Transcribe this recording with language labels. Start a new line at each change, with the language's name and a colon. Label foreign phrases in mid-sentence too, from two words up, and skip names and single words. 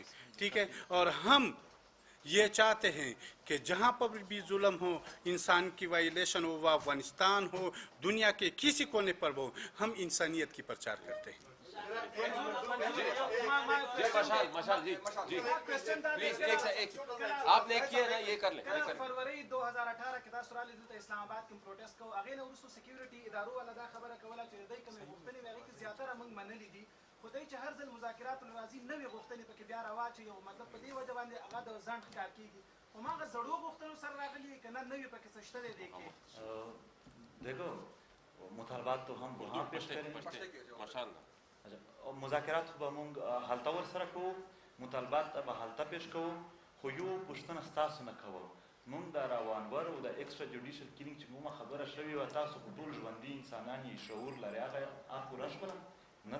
Urdu: ٹھیک ہے، اور ہم یہ چاہتے ہیں کہ جہاں پر بھی ظلم ہو، انسان کی وائلیشن ہو، وہ افغانستان ہو، دنیا کے کسی کونے پر ہو، ہم انسانیت کی پرچار کرتے ہیں. مشال جی پلیز ایک آپ نے کیا نا، یہ کر لیں.
Pashto: فروری 2018 کې تاسو راغلي دلته اسلام آباد کې پروټیسټ کوو، هغې نه وروسته سکیورټي ادارو والا دا خبره کوله چې دوی کومې غوښتنې وې هغې کې زیاتره موږ منلي دي، خو دوی چې هر ځل مذاکراتو نه راځي نوې غوښتنې پکې بیا راواچوي، او مطلب په دې وجه باندې هغه د ځنډ ښکار کېږي. هماغه زړو غوښتنو سره راغلي که نه نوې پکې څه شته دی کې؟
Urdu: دیکھو، مطالبات تو ہم وہاں پیش کریں.
Arabic: ماشاءاللہ.
Pashto: مذاکرات خو به مونږ هلته ورسره کوو، مطالبات به هلته پیش کوو، خو یو پوښتنه ستاسو نه کوو. مونږ د راوانور او د ایکسټرا جوډیشل کیلینګ چې کومه خبره شوې وه، تاسو خو ټول ژوندي انسانان یې، شعور لرئ، هغه پوره شوله؟ نه ده پوره.